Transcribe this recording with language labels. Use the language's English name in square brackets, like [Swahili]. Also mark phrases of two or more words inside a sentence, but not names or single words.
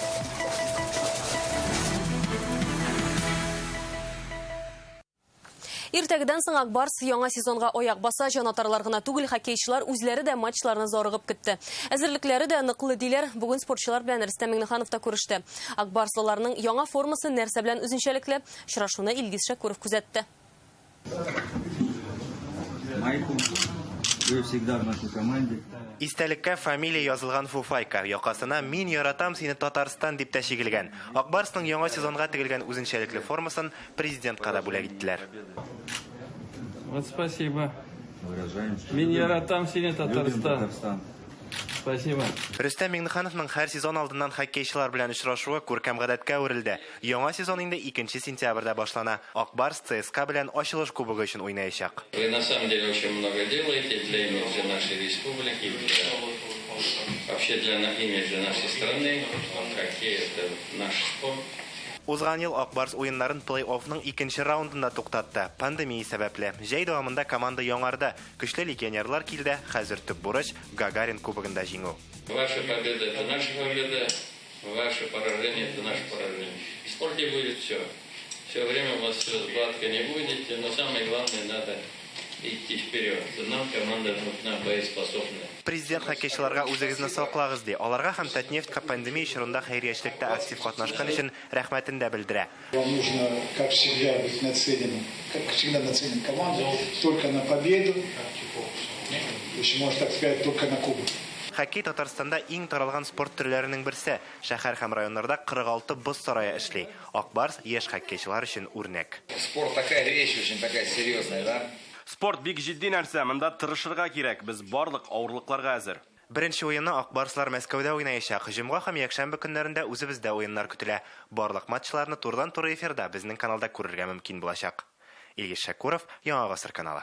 [Tatar] Иртәгедән соң Акбарс яңа сезонга аяк баса, җанатарлар гына түгел, хоккейчылар үзләре дә матчларны зарыгып көтте. Әзерлекләре дә ныклы диләр. Бүген спортчылар белән Рөстәм Миңнеханов та күреште. Акбарслыларның яңа формасы нәрсә белән үзенчәлекле, очрашуны Илгиз Шәкүров күзәтте. [Russian] Вы всегда в нашей команде. [Tatar] Истәлеккә фамилия язылган фуфайка, якасына «Мин яратам сине Татарстан» дип тәшигелгән. Акбарсның яңа сезонга тегелгән үзенчәлекле формасын президентка да бүләк иттеләр. [Russian] Вот спасибо. [Tatar] Мин яратам сине Татарстан. [Russian] Спасибо. [Tatar] Рөстәм Миңнехановның һәр сезон алдыннан хоккейчылар белән очрашуы күркәм гадәткә әверелде. Яңа сезон инде 2 сентябрьдә башлана. Акбарс ЦСКА белән ачылыш кубогы өчен уйнаячак. [Russian] Вы на самом деле очень много делаете для имиджа нашей республики, вообще для имиджа нашей страны. Хоккей — это наш спорт. [Tatar] Узган ел Акбарс уеннарын плей-оффның 2нче раундында туктатты. Пандемия сәбәпле. Җәй дәвамында команда яңарды. Көчле легионерлар килде. Хәзер төп бурыч Гагарин кубогында җиңү. [Russian] Ваша победа — это наша победа, ваше поражение — это наше поражение. В спорте будет все. Все время у вас все гладко не будет, но самое главное — надо идти вперед. Нам команда нужна боеспособная. [Tatar] Президент хоккейчыларга үзегезне саклагыз ди. Аларга һәм Татнефть пандемия чорында хәйриячелектә актив катнашкан өчен рәхмәтен дә белдерә. [Russian] Вам нужно, как всегда, быть нацеленным, команду только на победу, если можно так сказать, только на кубок. [Tatar] Хоккей Татарстанда иң таралган спорт төрләренең берсе. Шәһәр һәм районнарда 46 боз сарае эшли. Акбарс яшь хоккейчылар өчен үрнәк. [Russian] Спорт такая вещь, очень такая серьезная, да? [Tatar] Спорт бик җитди нәрсә, монда тырышырга кирәк. Без барлык авырлыкларга әзер. Беренче уенны Акбарслар Мәскәүдә уйнаячак. Җомга һәм якшәмбе көннәрендә үзебездә уеннар көтелә. Барлык матчларны турыдан-туры эфирда безнең каналда күрергә мөмкин булачак. Илгиз Шәкүров, Яңа Гасыр каналы.